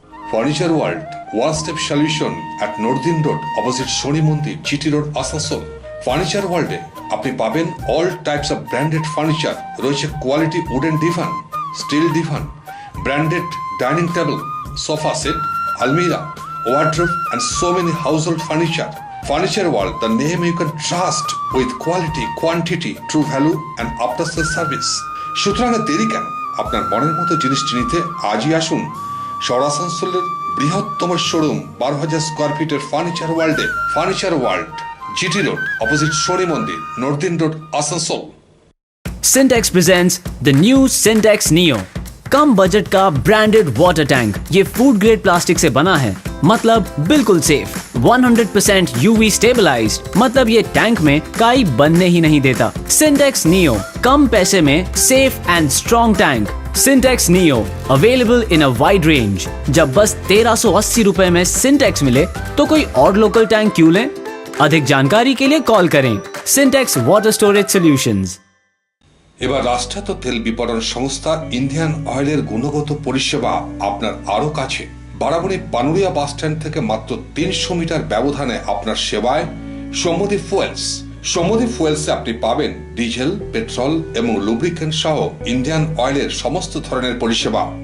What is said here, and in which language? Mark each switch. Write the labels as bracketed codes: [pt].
[en] Furniture world one step solution at northern road opposite Shani মন্দির, GT road, Asansol. [bn] Furniture ওয়ার্ল্ডে আপনি পাবেন [en] All types of branded furniture. [bn] রয়েছে quality wooden divan, still divan, branded dining table, sofa set, আলমিরা, [en] wardrobe and so many household furniture. Furniture World, the name you can trust with quality, quantity, true value and after sales service. [bn] সুতরাং দেরি কেন? আপনার মনের মতো জিনিসটি নিতে আজই আসুন শহর আসানসোলের বৃহত্তম শোরুম 12,000 স্কোয়ার ফিটের ফার্নিচার ওয়ার্ল্ডে। Furniture world, GT road opposite শনি মন্দির, নর্দিন road, Asansol. [en] Syntex presents the new Syntex Neo, [hi] come budget का ब्रांडेड वाटर टैंक। ये फूड ग्रेड प्लास्टिक से बना है, मतलब बिल्कुल सेफ। 100% UV स्टेबलाइज्ड, मतलब ये टैंक में काई बनने ही नहीं देता। सिंटेक्स नियो, कम पैसे में [en] Safe and strong tank. [hi] Syntax neo [en] Available in a wide range. [hi] जब बस 1380 रुपए में सिंटेक्स मिले तो कोई और लोकल टैंक क्यों लें? अधिक जानकारी के लिए कॉल करें सिंटेक्स वाटर स्टोरेज सॉल्यूशंस। [bn] এবার রাষ্ট্রায়ত্ত তেল বিপণন সংস্থা ইন্ডিয়ান অয়েলের গুণগত পরিষেবা আপনার আরো কাছে। বারাবণী পানুরিয়া বাস স্ট্যান্ড থেকে মাত্র 300 মিটার ব্যবধানে আপনার সেবায় সমুদি ফুয়েলস। সমুদি ফুয়েলসে আপনি পাবেন ডিজেল, পেট্রোল এবং লুব্রিকেন্ট সহ ইন্ডিয়ান অয়েলের সমস্ত ধরনের পরিষেবা।